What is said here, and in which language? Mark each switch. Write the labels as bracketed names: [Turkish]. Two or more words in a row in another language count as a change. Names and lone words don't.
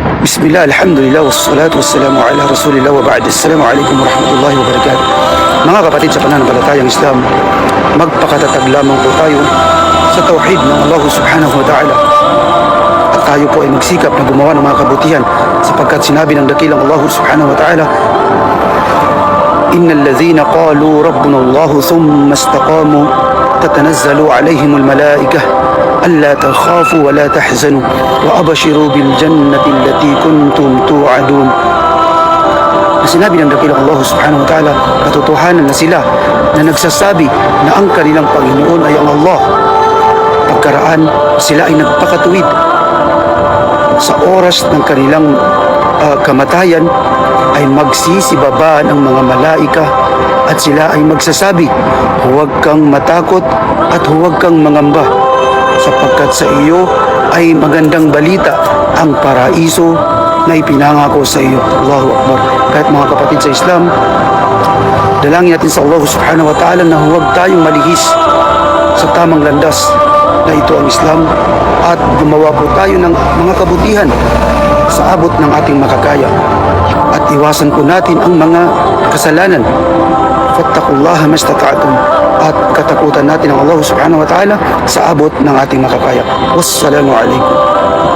[Arabic] بسم الله، الحمد لله، والصلاة والسلام على رسول الله وبعد. السلام عليكم ورحمة الله وبركاته. [Filipino] Mga kapatid sa pananampalatayang Islam, magpakatatag lamang po tayo sa tauhid ng Allah [Arabic] سبحانه وتعالى. [Filipino] At tayo po ay magsikap na gumawa ng mga kabutihan sapagkat sinabi ng dakilang Allah [Arabic] سبحانه وتعالى, إن الذين قالوا ربنا الله ثم استقاموا تتنزل عليهم الملائكة ألا تخافوا ولا تحزنوا وأبشروا بالجنة التي كنتم توعدون. [Filipino] Sinabi ng dakilang Allah [Arabic] سبحانه وتعالى, [Filipino] katotohanan na sila na nagsasabi na ang kanilang Panginoon ay ang Allah. Pagkaraan sila ay nagpakatuwid sa oras ng kanilang kamatayan ay magsisibaba ng mga malaika at sila ay magsasabi, huwag kang matakot at huwag kang mangamba sapagkat sa iyo ay magandang balita ang paraiso na ipinangako sa iyo. [Arabic] الله أكبر. [Filipino] Kahit mga kapatid sa Islam, dalangin natin sa Allah [Arabic] سبحانه وتعالى [Filipino] na huwag tayong malihis sa tamang landas na ito ang Islam at gumawa po tayo ng mga kabutihan sa abot ng ating makakaya at iwasan po natin ang mga kasalanan. [Arabic] فاتقوا الله ما استطعتم, [Filipino] at katakutan natin ang Allah [Arabic] سبحانه وتعالى [Filipino] sa abot ng ating makakaya. [Arabic] والسلام عليكم.